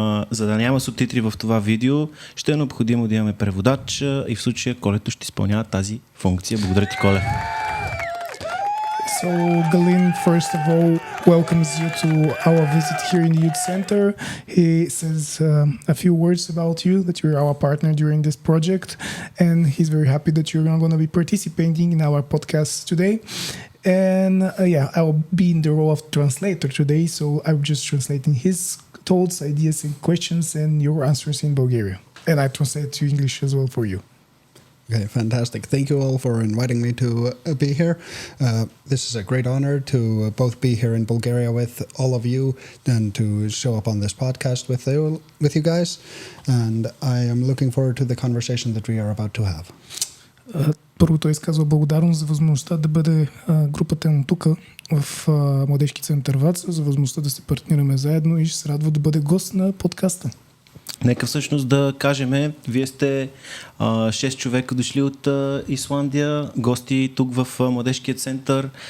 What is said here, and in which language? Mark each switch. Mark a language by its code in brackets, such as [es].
[bg] За да няма субтитри в това видео, ще е необходимо да имаме преводач и в случая Колето ще изпълнява тази функция. Благодаря ти, Коле. [en] So Galin, first of all, welcomes you to our visit here in the Youth Center. He says a few words about you, that you're our partner during this project, and he's very happy that you're going to be participating in our podcast today. And I'll be in the role of translator today, so I'm just translating his thoughts, ideas, and questions, and your answers in Bulgarian. And I translate to English as well for you. Okay, fantastic. Thank you all for inviting me to be here. This is a great honor to both be here in Bulgaria with all of you and to show up on this podcast with you guys. And I am looking forward to the conversation that we are about to have. [bg] Първо той изказва благодарност за възможността да бъде групата му тук в Младежки център Враца, за възможността да се партнираме заедно и ще се радва да бъде гост на подкаста. Нека всъщност да кажем, вие сте 6 човека дошли от Исландия, гости тук в Младежкия център.